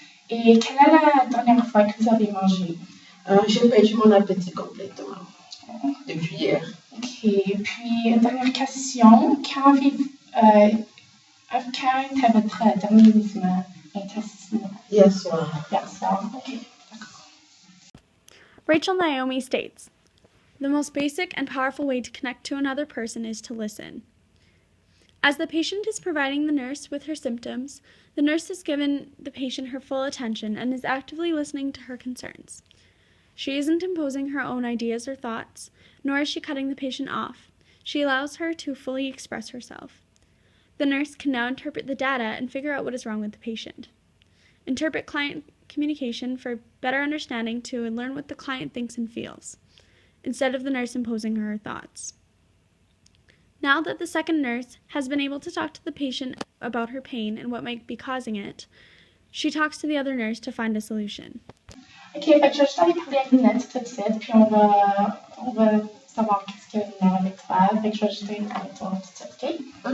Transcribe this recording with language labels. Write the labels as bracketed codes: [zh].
[fr] Et quelle est la dernière fois que vous avez mangé? J'ai perdu mon appétit complètement depuis hier. Ok. Puis, dernière question. Quand était votre dernier mouvement intestinal? Hier soir. Hier soir. Ok. [en] Rachel Naomi states, "The most basic and powerful way to connect to another person is to listen." As the patient is providing the nurse with her symptoms, the nurse has given the patient her full attention and is actively listening to her concerns. She isn't imposing her own ideas or thoughts, nor is she cutting the patient off. She allows her to fully express herself. The nurse can now interpret the data and figure out what is wrong with the patient. Interpret client communication for better understanding to learn what the client thinks and feels, instead of the nurse imposing her thoughts. Now that the second nurse has been able to talk to the patient about her pain and what might be causing it, she talks to the other nurse to find a solution. [fr] Ok, fait que je vais juste aller parler à Ninette tout de suite, puis on va savoir qu'est-ce qu'il y a avec toi. Fait que je vais juste aller parler avec toi tout de suite, ok?